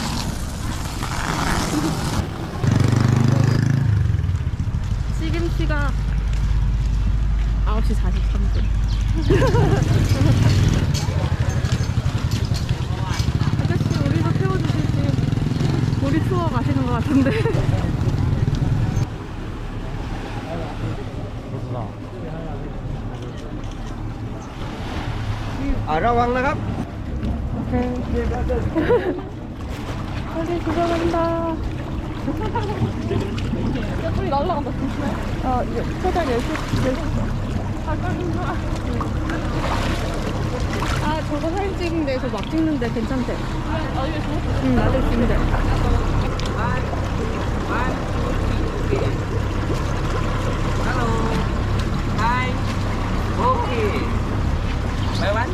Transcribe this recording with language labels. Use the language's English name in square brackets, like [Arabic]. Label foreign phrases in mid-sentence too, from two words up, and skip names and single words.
[Korean] 지금 시각 9시 43분. 아저씨, 우리도 태워주실지. 우리 투어 가시는 것 같은데. [Thai] ระวังนะครับ [Korean] 빨리 들어간다. 우리 날라간다, 진짜. 포장 10시. 저거 사진 찍은 데서 막 찍는데 괜찮대. 응, 나도 찍는데. [English] Hello. Hi. Okay. By one.